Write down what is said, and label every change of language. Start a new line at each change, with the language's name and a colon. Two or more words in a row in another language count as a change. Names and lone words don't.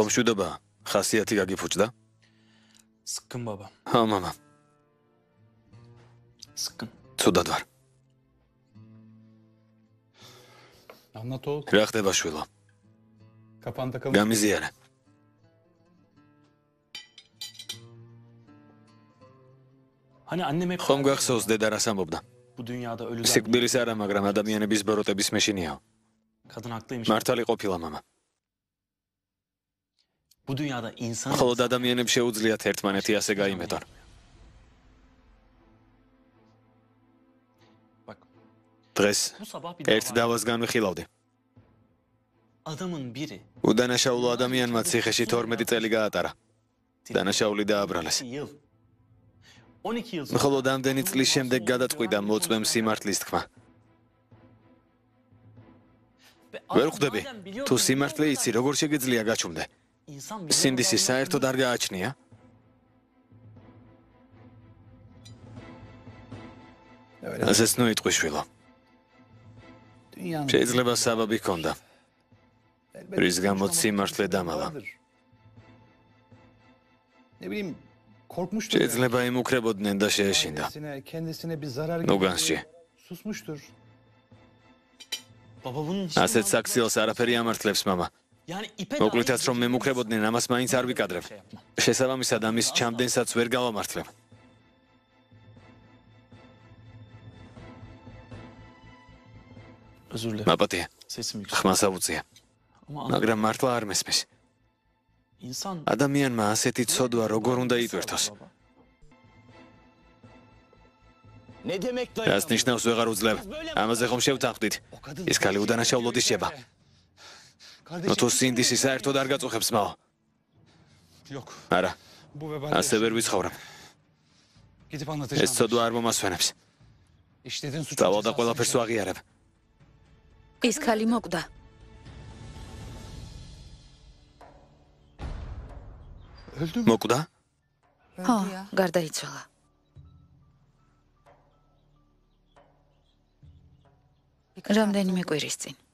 Georgian: ხო მშვიდობა, ხასიათი გაგიფუჭდა?
Turkish: Sıkkın baba.
Georgian: ხო, მამა.
Turkish: Sıkkın.
Georgian: ცუდად ვარ.
Turkish: Anlat oğul.
Georgian: რა ხდება შვილო?
Turkish: Kafan takılmış.
Georgian: გამიზიარე.
Turkish: Hani annem hep
Georgian: ხომ გახსოვს დედა რას ამბობდა?
Turkish: bu dünyada ölüler değil,
Georgian: სიკვდილის არა, მაგრამ ადამიანების ბოროტების მეშინიაო.
Turkish: kadın haklıymış.
Georgian: მართალი ყოფილა მამა.
Turkish: Bu dünyada insan
Georgian: მხოლოდ ადამიანებს შეუძლიათ ერთმანეთი ასე გაიმეტონ.
Turkish: Bak,
Georgian: დღეს
Turkish: bu sabah bir
Georgian: ერთ დავას განვიხილავდი.
Turkish: adamın biri
Georgian: უდანაშაულო ადამიანმა ციხეში 12 წელი გაატარა. დანაშაული დააბრალეს.
Turkish: 12 yıl. 12 yıl sonra
Georgian: მხოლოდ ამდენი წლის შემდეგ გადაწყვიტა მოწმემ სიმართლის თქმა.
Turkish: ve
Georgian: ვერ
Turkish: adam
Georgian: ხვდები,
Turkish: madem biliyordu,
Georgian: თუ სიმართლე იცი, როგორ შეგიძლია გაჩუმდე?
Turkish: insan bilir
Georgian: სინდისი
Turkish: Allah'ın
Georgian: საერთოდ არ გააჩნია?
Turkish: Öyle.
Georgian: ასეც ნოიტყვი შვილო.
Turkish: Dünyanın
Georgian: შეიძლება საბაბი ქონდა.
Turkish: elbette
Georgian: რის გამოც
Turkish: konuşmamak
Georgian: სიმართლე
Turkish: istediği
Georgian: დამალა.
Turkish: vardır. Ne bileyim, korkmuştur.
Georgian: შეიძლება იმუქრებოდნენ და შეეშინდა.
Turkish: Kendisine bir zarar
Georgian: ნუ
Turkish: geldi.
Georgian: განსჯი.
Turkish: Susmuştur. Baba bunun için
Georgian: ასეთ საქციელს არაფერი ამართლებს მამა.
Turkish: yani ipe
Georgian: მოკლითაც რომ მემუქრებოდნენ, ამას მაინც არ ვიკადრებ. შესაბამისად ამის ჩამდენსაც ვერ გავამართლებ.
Turkish: özür dilerim.
Georgian: მაპატია,
Turkish: Sesim yüksek.
Georgian: ხმას აუწია,
Turkish: Ama
Georgian: მაგრამ მართლა არ მესმის.
Turkish: insan
Georgian: ადამიანმა ასეთი ცოდვა როგორ უნდა იტვირთოს?
Turkish: Baba. Ne demek
Georgian: რას ნიშნავს ვეღარ უძლებ? ამაზე ხომ შევთანხმდით? ის ქალი უდანაშაულოდ ისება. ნუ თუ სინდისი საერთოდ არ გაწუხებს მაო.
Turkish: Yok.
Georgian: არა,
Turkish: Bu vebali
Georgian: ასე ვერ ვიცხოვრებ.
Turkish: gidip
Georgian: ეს
Turkish: anlatacağım.
Georgian: ცოდვა არ მომასვენებს.
Turkish: İşlediğin suçun
Georgian: წავალ და
Turkish: cezasını
Georgian: ყველაფერს
Turkish: çek.
Georgian: ვაღიარებ. ის ქალი მოკვდა.
Turkish: Öldü mü?
Georgian: მოკვდა? ხო, გარდაიცვალა. რამდენიმე კვირის წინ.